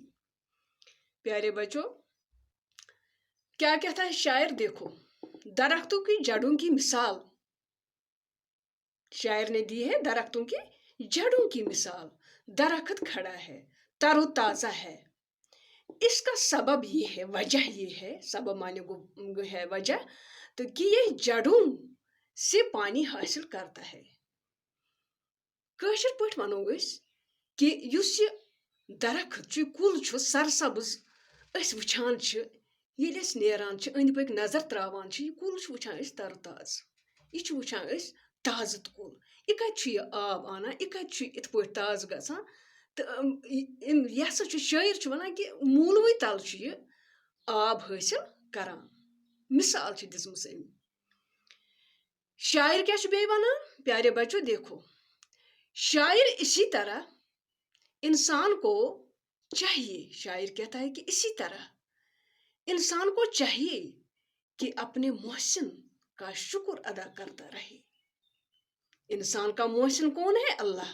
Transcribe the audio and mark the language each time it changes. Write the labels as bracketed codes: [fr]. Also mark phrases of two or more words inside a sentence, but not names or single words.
[hi] प्यारे बच्चों, क्या कहता है शायर, देखो, दरख्तों की जड़ों की मिसाल शायर ने दी है, दरख्तों की जड़ों की मिसाल। दरख्त खड़ा है, तरोताजा है, इसका सबब ये है, वजह ये है, सबब माने को है वजह, तो कि ये जड़ों से पानी हासिल करता है। [ks] काशिर पठ वनो कि युस ये दरख्त छु, कुल छु सरसब्ज अस वुछान छु, येले अस नेरान छु, अंद पक नजर त्रावान छु, ये कुल छु वुछान अस तरताज, ये छु वुछान अस ताज़ कुल, ये कत छु ये आब आना, ये कत छु इत पठ ताज़ गसान। तो यह शायर छु वनान कि मूलवई तल छु ये आब हासिल करान। मिसाल छु दिसमस अमि। शायर क्या छु बेयि वनान? [hi] प्यारे बच्चों देखो, शायर इसी तरह इंसान को चाहिए, शायर कहता है कि इसी तरह इंसान को चाहिए कि अपने मोहसिन का शुक्र अदा करता रहे। इंसान का मोहसिन कौन है? अल्लाह।